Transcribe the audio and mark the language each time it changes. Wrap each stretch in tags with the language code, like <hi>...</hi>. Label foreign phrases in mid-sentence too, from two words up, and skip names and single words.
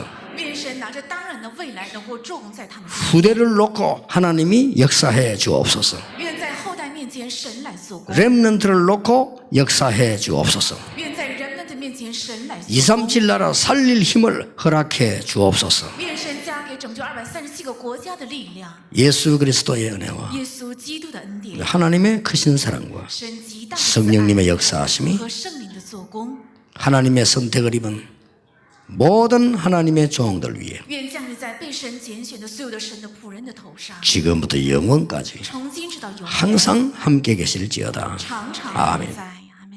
<zh>愿神拿着当然的未来能够作工在他们身上。</zh> <ko>후대를 놓고 하나님이 역사해 주옵소서.</ko> <zh>愿在后代面前神来做工。</zh> <ko>렘넌트를 놓고 역사해 주옵소서.</ko> <zh>愿在人们的面前神来做工。</zh> <ko>237 나라 살릴 힘을 허락해 주옵소서.</ko> <zh>愿神加给拯救237个国家的力量。</zh> <ko>예수 그리스도의 은혜와</ko> <zh>耶稣基督的恩典，</zh> <ko>하나님의 크신 사랑과</ko> <zh>神极大的</zh> <ko>성령님의</ko> <zh>慈爱</zh> <ko>역사하심이</ko> <zh>和圣灵的做工，</zh> <ko>하나님의 선택을 입은 모든 하나님의 종들 위에</ko> <zh>愿降临在被神拣选的所有的神的仆人的头上，</zh> <ko>지금부터 영원까지</ko> <zh>从今直到永远，</zh> <ko>항상 함께 계실지어다.</ko> <zh>常常</zh> <ko>아멘.</ko> <zh>同在。</zh>